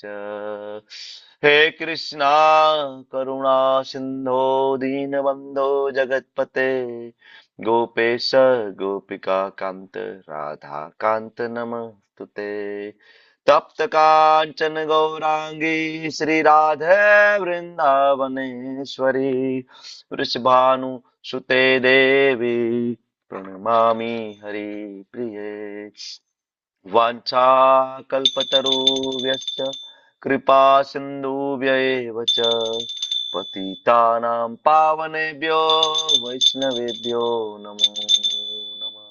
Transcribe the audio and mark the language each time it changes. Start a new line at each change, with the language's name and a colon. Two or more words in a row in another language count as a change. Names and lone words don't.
Sanskrit: हे कृष्ण करुणा सिन्धो दीनबन्धो जगत्पते गोपेश गोपिका कान्त राधा कान्त नमस्तुते. तप्त काञ्चन गौराङ्गी श्री राधे वृन्दावनेश्वरी वृषभानु सुते देवी પ્रणमामि हरिप्रिये. वाञ्छा कल्पतरुभ्यश्च कृपा सिन्धुभ्यैव च पतितानां पावनेभ्यो वैष्णवेभ्यो नमो नमः.